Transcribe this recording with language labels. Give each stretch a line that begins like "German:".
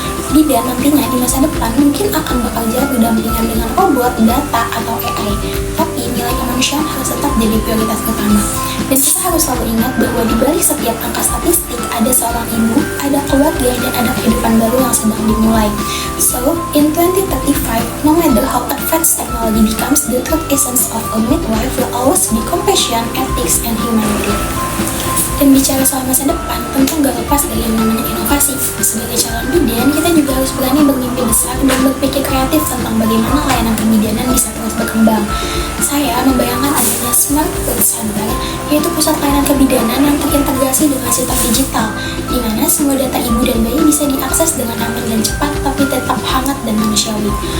Indonesian: Bidan nantinya di masa depan mungkin akan bekerja berdampingan dengan robot, data, atau AI. Tapi nilai kemanusiaan harus tetap jadi prioritas utama. Dan kita harus selalu ingat bahwa di balik setiap angka statistik ada seorang ibu, ada keluarga, dan ada kehidupan baru yang sedang dimulai.
English: So, in 2035, no matter how advanced technology becomes, the true essence of a midwife will always be compassion, ethics, and humanity.
Indonesian: Dan bicara soal masa depan, tentu gak lepas dari yang namanya inovasi. Sebagai calon bidan, kita juga harus berani bermimpi besar dan berpikir kreatif tentang bagaimana layanan kebidanan bisa terus berkembang. Saya membayangkan adanya Smart Birth Center, yaitu pusat layanan kebidanan yang terintegrasi dengan sistem digital, di mana semua data ibu dan bayi bisa diakses dengan aman dan cepat, tapi tetap hangat dan manusiawi.